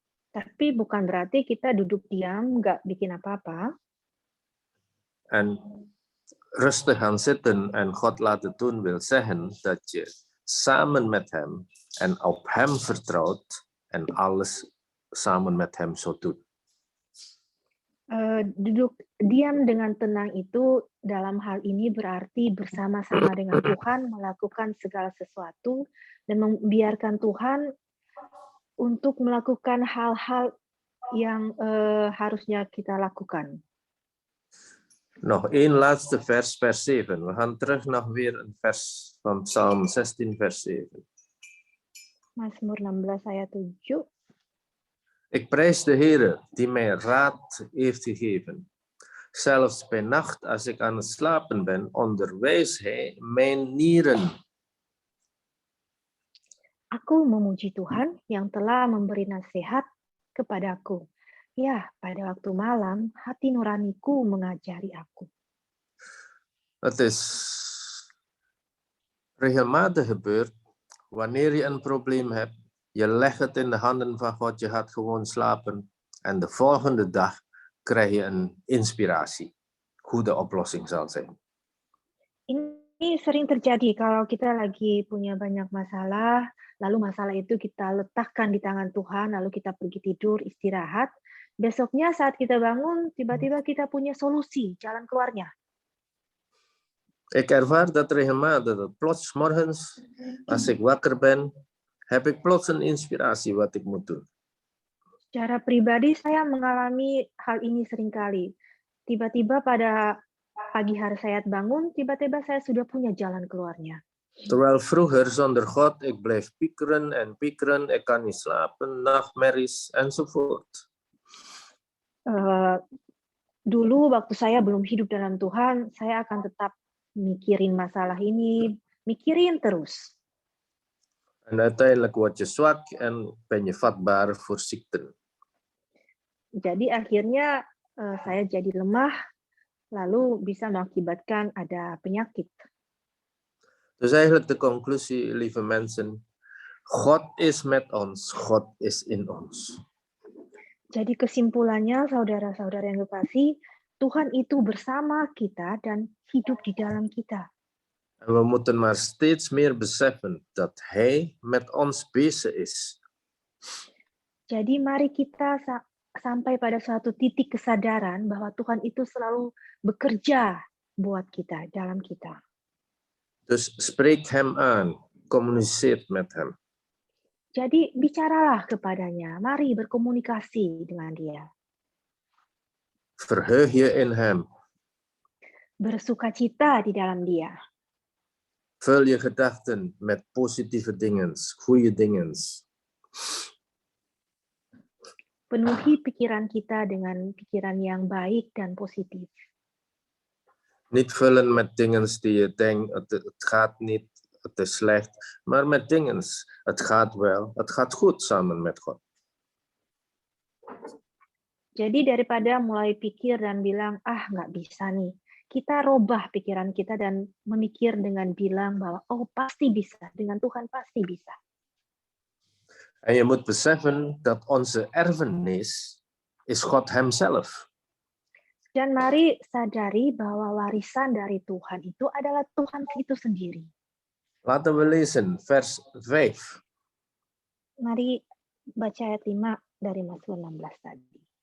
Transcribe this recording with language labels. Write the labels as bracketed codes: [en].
[id] Tapi bukan berarti kita duduk diam, nggak bikin apa-apa. [nl] En rustig gaan zitten en God laten doen wil zeggen dat je samen met hem en op hem vertrouwt en alles samen met hem zult doen. [id] Duduk diam dengan tenang itu dalam hal ini berarti bersama-sama dengan Tuhan melakukan segala sesuatu dan membiarkan Tuhan untuk melakukan hal-hal yang harusnya kita lakukan. [nl] Nog één laatste vers, vers 7. We gaan terug nog weer een vers van Psalm 16, vers 7. [id] Mazmur 16 ayat 7. [nl] Ik prijs de Heere die mij raad heeft gegeven. Zelfs bij nacht als ik aan het slapen ben, onderwijst hij mijn nieren. [id] Aku memuji Tuhan yang telah memberi nasihat kepadaku. Ya, pada waktu malam, hati nuraniku mengajari aku. [nl] Het is regelmatig gebeurd, wanneer je een probleem hebt, je legt het in de handen van God, je gaat gewoon slapen en de volgende dag krijg je een inspiratie, hoe de oplossing zal zijn. [id] Ini sering terjadi kalau kita lagi punya banyak masalah, lalu masalah itu kita letakkan di tangan Tuhan, lalu kita pergi tidur, istirahat. Besoknya saat kita bangun, tiba-tiba kita punya solusi, jalan keluarnya. [nl] Ik ervaar dat regelmatig, dat plots morgens, als ik wakker ben, heb ik plots een inspiratie wat ik moet doen. [id] Secara pribadi saya mengalami hal ini seringkali. Tiba-tiba pada pagi hari saya bangun, tiba-tiba saya sudah punya jalan keluarnya. [nl] Terwijl vroeger zonder God, ik blijf piekeren en piekeren, ik kan niet slapen, nachtmerries enzovoort. [id] Dulu waktu saya belum hidup dalam Tuhan, saya akan tetap mikirin masalah ini, mikirin terus. [nl] En uiteindelijk word je zwak en ben je vatbaar voor ziekten. [id] Jadi akhirnya saya jadi lemah, lalu bisa mengakibatkan ada penyakit. [nl] Dus eigenlijk de conclusie, lieve mensen, God is met ons, God is in ons. [id] Jadi kesimpulannya, saudara-saudara yang kekasih, Tuhan itu bersama kita dan hidup di dalam kita. [nl] En we moeten maar steeds meer beseffen dat Hij met ons bezig is. [id] Jadi mari kita sampai pada suatu titik kesadaran bahwa Tuhan itu selalu bekerja buat kita, dalam kita. [nl] Dus spreek Hem aan, communiceer met Hem. [id] Jadi bicaralah kepadanya, mari berkomunikasi dengan Dia. [nl] Verheug je in Hem. [id] Bersukacita di dalam Dia. [nl] Vul je gedachten met positieve dingen, goede dingen. [id] Penuhi pikiran kita dengan pikiran yang baik dan positif. [nl] Niet vullen met dingen die je denkt, het gaat niet, het is slecht, maar met dingen, het gaat wel, het gaat goed samen met God. [id] Jadi daripada mulai pikir dan bilang, nggak bisa nih, kita robah pikiran kita dan memikir dengan bilang bahwa, pasti bisa, dengan Tuhan pasti bisa. [nl] En je moet beseffen dat onze erfenis is God Hemzelf. [id] Dan mari sadari bahwa warisan dari Tuhan itu adalah Tuhan itu sendiri. [nl] Laten we lezen vers 5. [id] Mari baca ayat 5 dari Mazmur 16 tadi.